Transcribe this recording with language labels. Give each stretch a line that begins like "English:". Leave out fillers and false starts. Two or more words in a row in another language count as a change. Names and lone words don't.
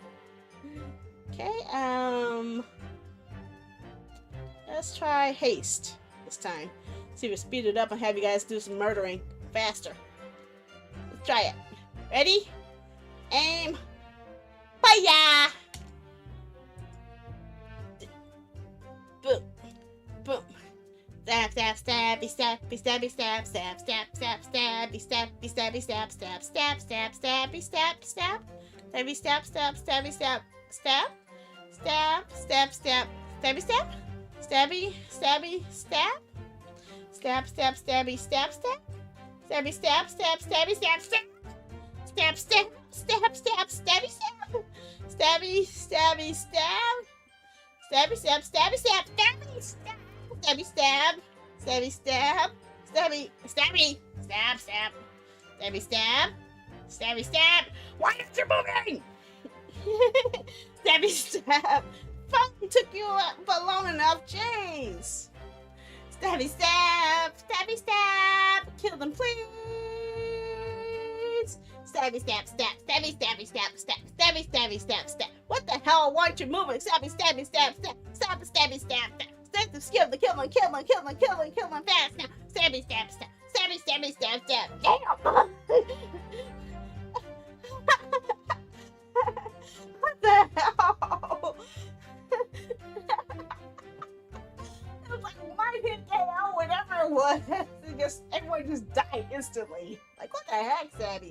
English: Okay, let's try haste this time. See if we speed it up and have you guys do some murdering faster. Let's try it. Ready? Aim. Fire! Boom. Boom. Stab, stab, stabby, stabby, stabby, stab, stab, stab, stab, stabby, stabby, stabby, stab, stab, stab, stab, stabby, stab, stab, stabby, stab, stab, stabby, stab, stab, stab, stab, stab, stabby, stab, stabby, stabby, stab, stab, stab, stabby, stab, stab, stabby, stab, stab, stabby, stab, stab, stab, stab, stab, stab, stabby, stab, stabby, stabby, stab, stabby, stab, stabby, stab, stabby, stab. Stabby stab, stabby stab, stabby, stabby, stab, stab, stabby stab, stabby stab. Why aren't you moving? Stabby stab. Fucking took you for long enough, James. Stabby stab, stabby stab. Kill them, please. Stabby stab, stab, stabby stabby stab, stab, stabby stabby stab, stab. What the hell? Why aren't you moving? Stabby stabby stab, stab, stab, stabby stab, stab. Stab, kill them, kill them, kill them, kill them, kill them, kill them fast now. Stabby stab, stab, stabby stabby stab, stab. Damn. What the hell? It was like one hit KO, whatever it was. It just everyone just died instantly. Like what the heck, Stabby?